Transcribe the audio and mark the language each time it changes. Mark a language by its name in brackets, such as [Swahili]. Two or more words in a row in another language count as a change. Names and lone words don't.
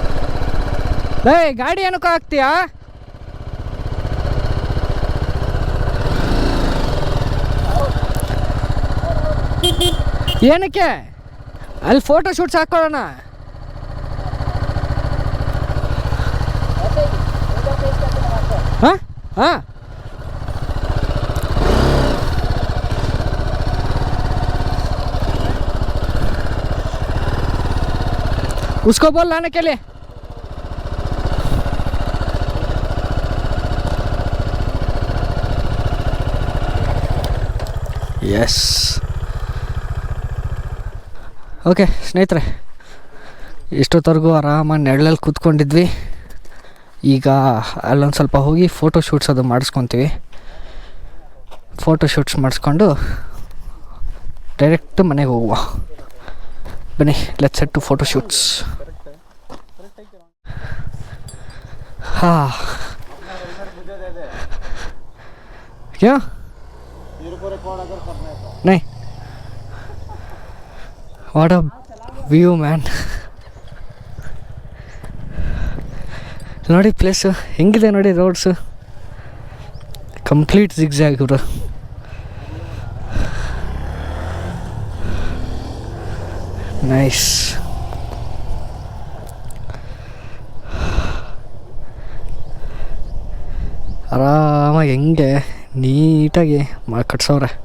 [Kannada] ಗಾಡಿ ಏನಕ್ಕೂ ಹಾಕ್ತೀಯಾ? ಏನಕ್ಕೆ ಅಲ್ಲಿ [English] photo shoots [Kannada] ಹಾಕೊಳ್ಳೋಣ. [Hindi] हाँ हाँ उसको बोल लाने के लिए. [Kannada] यस ಓಕೆ ಸ್ನೇಹಿತರೆ, ಇಷ್ಟೊತ್ತವರೆಗೂ ಆರಾಮಾಗಿ ನೆರಳಲ್ಲಿ ಕೂತ್ಕೊಂಡಿದ್ವಿ. ಈಗ ಅಲ್ಲೊಂದು ಸ್ವಲ್ಪ ಹೋಗಿ [English] photo shoots [Kannada] ಅದು ಮಾಡಿಸ್ಕೊತೀವಿ. [English] photo shoots [Kannada] ಮಾಡಿಸ್ಕೊಂಡು ಡೈರೆಕ್ಟ್ ಮನೆಗೆ ಹೋಗುವ. [English] ಬನ್ನಿ, let's set to photo shoots. ಹಾಂ [Hindi] क्या नहीं [English] what a view man. [Kannada] ನೋಡಿ ಪ್ಲೇಸು ಹೆಂಗಿದೆ ನೋಡಿ, [English] roads complete zigzag [Kannada] ಇವರು. ನೈಸ್. ಆರಾಮಾಗಿ ಹೆಂಗೆ ನೀಟಾಗಿ ಕಟ್ಸವ್ರೆ.